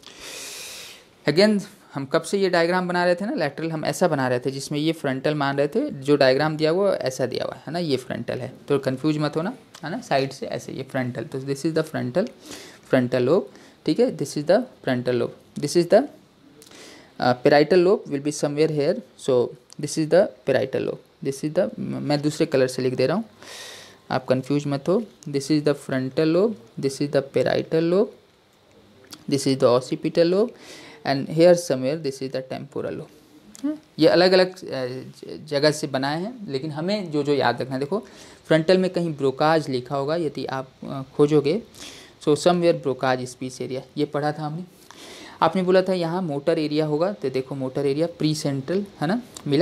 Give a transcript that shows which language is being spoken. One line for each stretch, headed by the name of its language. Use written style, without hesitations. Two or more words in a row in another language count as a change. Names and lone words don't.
Hindi: अगेन हम कब से ये डायग्राम बना रहे थे ना, लैटरल हम ऐसा बना रहे थे जिसमें ये फ्रंटल मान रहे थे, जो डायग्राम दिया हुआ ऐसा दिया हुआ है ना, ये फ्रंटल है, तो कंफ्यूज मत होना, है ना, साइड से ऐसे ये फ्रंटल,
English: to this is the frontal lobe.
Hindi: ठीक है,
English: this is the frontal lobe, this is the parietal lobe will be somewhere here, so this is the parietal lobe, this is the,
Hindi: मैं दूसरे कलर से लिख दे रहा हूँ, आप कंफ्यूज मत हो।
English: this is the frontal lobe, this is the parietal lobe, this is the occipital lobe and here somewhere this is the temporal lobe.
Hindi: ये अलग अलग जगह से बनाए हैं, लेकिन हमें जो जो याद रखना है, देखो फ्रंटल में कहीं ब्रोकाज लिखा होगा, यदि आप खोजोगे,
English: so somewhere Broca's speech area,
Hindi: ये पढ़ा था हमने। आपने बोला था यहाँ
English: motor area
Hindi: होगा, तो देखो
English: motor area pre central,
Hindi: है ना, मिला।